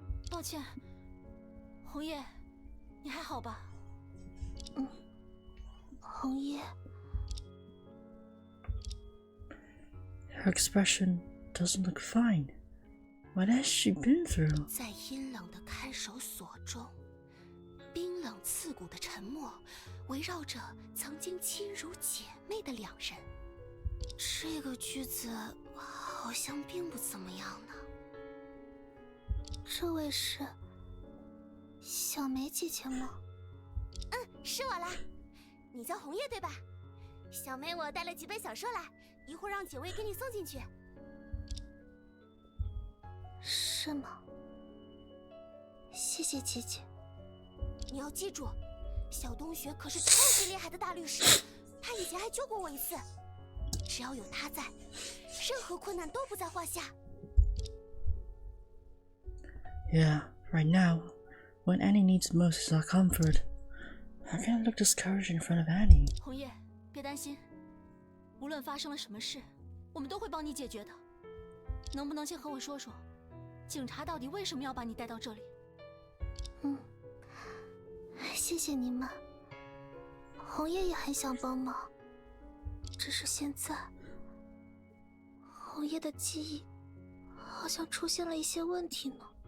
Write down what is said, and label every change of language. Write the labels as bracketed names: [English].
[Chinese] 抱歉，红叶，你还好吧？红叶， [English] Her expression doesn't look fine. What has she been through? [Chinese] 在阴冷的看守所中，冰冷刺骨的沉默围绕着曾经亲如姐妹的两人。这个句子好像并不怎么样呢。这位是小梅姐姐吗？是我啦，你叫红叶对吧？小梅，我带了几本小说来，一会儿让警卫给你送进去。是吗？谢谢姐姐。你要记住，小冬雪可是超级厉害的大律师，她以前还救过我一次。只要有她在，任何困难都不在话下。 [English] Yeah, right now, when Annie needs most is our comfort. How can I look discouraged in front of Annie? [Chinese] 红叶，别担心，无论发生了什么事，我们都会帮你解决的。能不能先和我说说，警察到底为什么要把你带到这里？谢谢你们。红叶也很想帮忙，只是现在，红叶的记忆好像出现了一些问题呢。